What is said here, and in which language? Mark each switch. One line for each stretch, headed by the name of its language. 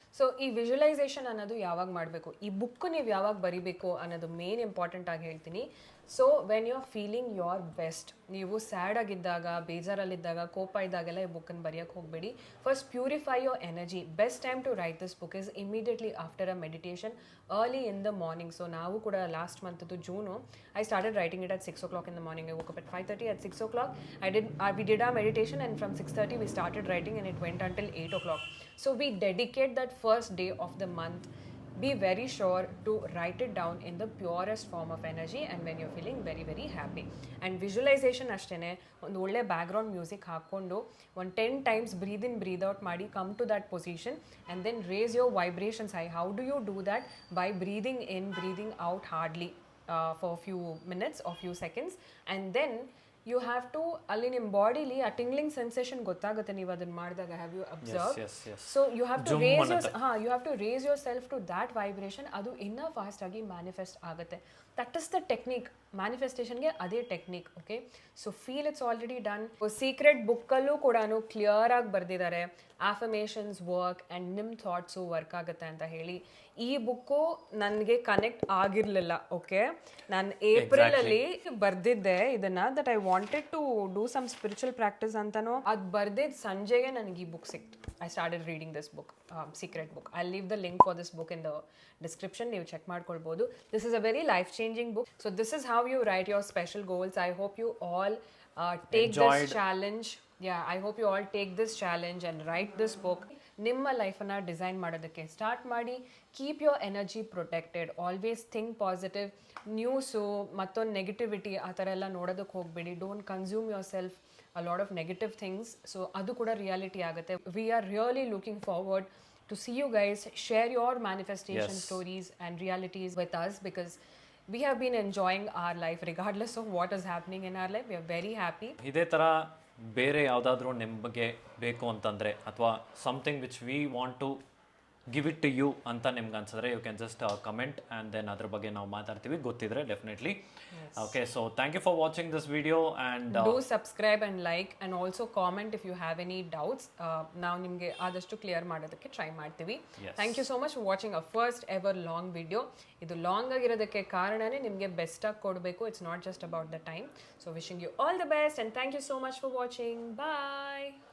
Kannada: So ಈ visualisation ಅನ್ನೋದು ಯಾವಾಗ ಮಾಡಬೇಕು, ಈ ಬುಕ್ ನೀವು ಯಾವಾಗ ಬರೀಬೇಕು ಅನ್ನೋದು ಮೇನ್ ಇಂಪಾರ್ಟೆಂಟ್ ಆಗಿ ಹೇಳ್ತೀನಿ.
English: so when you are feeling your best,
Kannada: ನೀವು ಸ್ಯಾಡ್ ಆಗಿದ್ದಾಗ, ಬೇಜಾರಲ್ಲಿದ್ದಾಗ, ಕೋಪ ಇದ್ದಾಗೆಲ್ಲ ಈ ಬುಕ್ಕನ್ನು ಬರೆಯೋಕ್ಕೆ ಹೋಗಬೇಡಿ.
English: First purify your energy. Best time to write this book is immediately after a meditation early in the morning. So
Kannada: ನಾವು ಕೂಡ last ಮಂತದ್ದು June
English: I started writing it at 6 o'clock in the morning. I woke up at 5:30. At 6 o'clock we did our meditation, and from 6:30 we started writing, and it went until 8 o'clock. So we dedicate that first day of the month. Be very sure to write it down in the purest form of energy and when you're feeling very very happy. And visualization
Kannada: ಅಷ್ಟೇ, ಒಂದು ಒಳ್ಳೆ background music ಹಾಕ್ಕೊಂಡು ಒಂದು
English: 10 times breathe in breathe out ಮಾಡಿ come to that position and then raise your vibrations high. How do you do that? By breathing in, breathing out hardly for a few minutes or few seconds, and then you have to
Kannada: ಅಲ್ಲಿ ನಿಮ್ಮ ಬಾಡಿಲಿ ಆ tingling sensation ಗೊತ್ತಾಗುತ್ತೆ ನೀವು ಅದನ್ನ ಮಾಡಿದಾಗ.
English: Have you observe? So you have to raise you have to raise yourself to that vibration.
Kannada: ಅದು ಇನ್ನೂ fast ಆಗಿ ಮ್ಯಾನಿಫೆಸ್ಟ್ ಆಗುತ್ತೆ.
English: That is the technique.
Kannada: ಮ್ಯಾನಿಫೆಸ್ಟೇಷನ್ಗೆ ಅದೇ technique,
English: Okay. So feel it's already done.
Kannada: Secret ಬುಕ್ಕಲ್ಲೂ ಕೂಡ clear ಆಗಿ ಬರೆದಿದ್ದಾರೆ ಆಫರ್ಮೇಷನ್ಸ್ work and ನಿಮ್ಮ thoughts work ಆಗುತ್ತೆ ಅಂತ ಹೇಳಿ. ಈ ಬುಕ್ಕು ನನಗೆ ಕನೆಕ್ಟ್ ಆಗಿರಲಿಲ್ಲ. ಓಕೆ, ನಾನು ಏಪ್ರಿಲಲ್ಲಿ ಬರ್ದಿದ್ದೆ ಇದನ್ನ,
English: that I wanted to do some spiritual practice
Kannada: ಅಂತನೋ. ಅದು ಬರ್ದಿದ್ದ ಸಂಜೆಗೆ ನನಗೆ ಈ ಬುಕ್ ಸಿಕ್ತು.
English: I started reading this book, secret book. I leave the link for this book in the description,
Kannada: ನೀವು ಚೆಕ್ ಮಾಡ್ಕೊಳ್ಬೋದು.
English: This is a very life changing book. So this is how you write your special goals. I hope you all take this challenge. Yeah, I hope you all take this challenge and write this book.
Kannada: ನಿಮ್ಮ ಲೈಫನ್ನು design ಮಾಡೋದಕ್ಕೆ start ಮಾಡಿ.
English: Keep your energy protected, always think positive.
Kannada: News ಮತ್ತೊಂದು negativity ಆ ಥರ ಎಲ್ಲ ನೋಡೋದಕ್ಕೆ ಹೋಗಬೇಡಿ.
English: Don't consume yourself a lot of negative things.
Kannada: So ಅದು ಕೂಡ ರಿಯಾಲಿಟಿ ಆಗುತ್ತೆ.
English: We are really looking forward to see you guys share your manifestation stories and realities with us, because we have been enjoying our life regardless of what is happening in our life. We are very happy.
Kannada: ಇದೇ ಥರ ಬೇರೆ ಯಾವುದಾದ್ರೂ ನಿಮಗೆ ಬೇಕು ಅಂತಂದರೆ ಅಥವಾ
English: something which we want to give it to you
Kannada: ಅಂತ ನಿಮ್ಗೆ ಅನ್ಸಿದ್ರೆ
English: you can just comment
Kannada: and then ಅದ್ರ ಬಗ್ಗೆ ನಾವು ಮಾತಾಡ್ತೀವಿ, ಗೊತ್ತಿದ್ರೆ definitely.
English: Okay, so thank you for watching this video and do subscribe and like and also comment if you have any doubts.
Kannada: ನಾವು ನಿಮಗೆ ಆದಷ್ಟು ಕ್ಲಿಯರ್ ಮಾಡೋದಕ್ಕೆ ಟ್ರೈ ಮಾಡ್ತೀವಿ.
English: Thank you so much for watching a first ever long video.
Kannada: ಇದು long ಆಗಿರೋದಕ್ಕೆ ಕಾರಣನೇ ನಿಮಗೆ ಬೆಸ್ಟಾಗಿ ಕೊಡಬೇಕು.
English: It's not just about the time. So wishing you all the best and thank you so much for watching. Bye.